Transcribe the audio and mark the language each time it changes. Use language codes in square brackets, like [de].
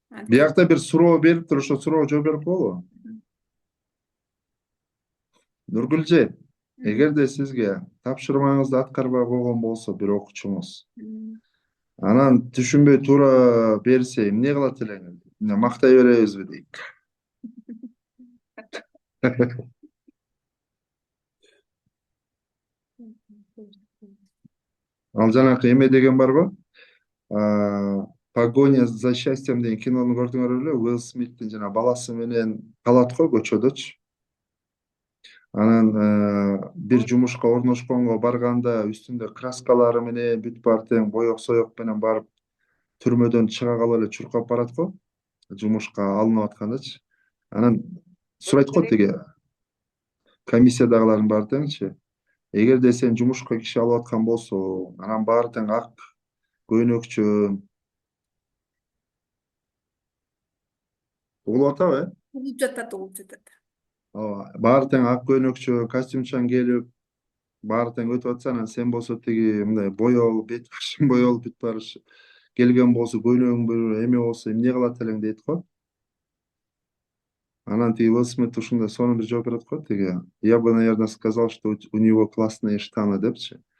[ky] Биякта бир суроо бериптир, ошо суроого жооп берип коелу. Нургүлже, эгерде сизге тапшырмаңызды аткарбай койгон болсо бир окуучуңуз, анан түшүнбөй туура берсе эмне кылат элеңиз? Эмне мактай беребизби дейт. Ал жанакы эме деген барбы? Погоня за счастьем деген кинону көрдүңөр беле? Уилл Смиттин жана баласы менен калат го көчөдөчү. Анан бир жумушка орношконго барганда үстүндө краскалары менен бүт баары тең боек соек менен барып түрмөдөн чыга калып эле чуркап барат го. Жумушка алынып аткандачы. Анан сурайт го тиги комиссиядагылардын баары теңчи. Эгерде сен жумушка киши алып аткан болсоң, анан баары тең ак көйнөкчө угулуп атабы, Угулуп жатат, угулуп жатат. Ооба, баары тең ак көйнөкчө, костюмчан келип, баары тең өтүп атса, анан сен болсо тиги мындай боелуп, бет башың боелуп бүт баары келген болсо, көйнөгүң бир эме болсо, эмне кылат элең дейт го. Анан тиги Уилл Смит ушундай сонун бир жооп берет го, тиги [ru] я бы, наверное, сказал, что у него классные штаны [ky] депчи.